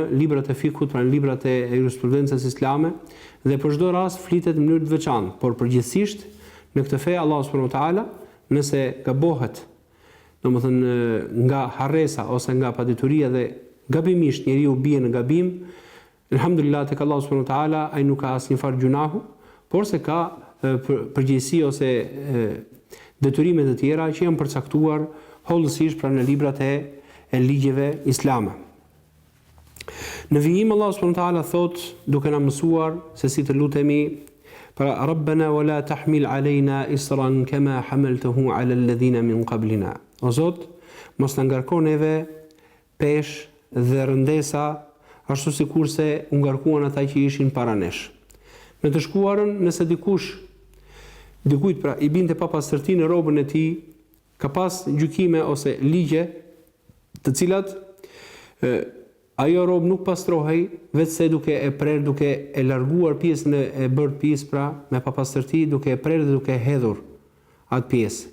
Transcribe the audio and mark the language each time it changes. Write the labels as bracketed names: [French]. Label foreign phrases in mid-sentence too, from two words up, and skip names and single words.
[Albanian] librat e fikut, pra në librat e jurisprudencës islame, dhe për çdo rast flitet në mënyrë të veçantë, por përgjithsisht në këtë fe Allahu [Arabic] سبحانه وتعالى, [Albanian] nëse gabohet, domethënë nga harresa ose nga padituria dhe gabimisht njeriu bie në gabim, elhamdulillah tek Allahu [Arabic] سبحانه وتعالى [Albanian] ai nuk ka asnjë farë gjunahu, por se ka përgjegjësi ose detyrime të tjera që janë përcaktuar hollësisht pra në librat e ligjeve islame. Në vijim Allahu [Arabic] سبحانه وتعالى [Albanian] thot, duke na mësuar se si të lutemi, pra [Arabic] ربنا ولا تحمل علينا إصرا كما حملته على الذين من قبلنا. [Albanian] O Zot, mos na ngarko neve peshë dhe rëndesa ashtu sikurse u ngarkuan ata që ishin para nesh. Në të shkuarën, nëse dikujt pra i binte papastërti në rrobën e tij, ka pas gjykime ose ligje të cilat ajo rrobë nuk pastrohej vetëse duke e prerë, duke e larguar pjesën e bërë pjesë pra me papastërti, duke e prerë dhe duke e hedhur atë pjesë.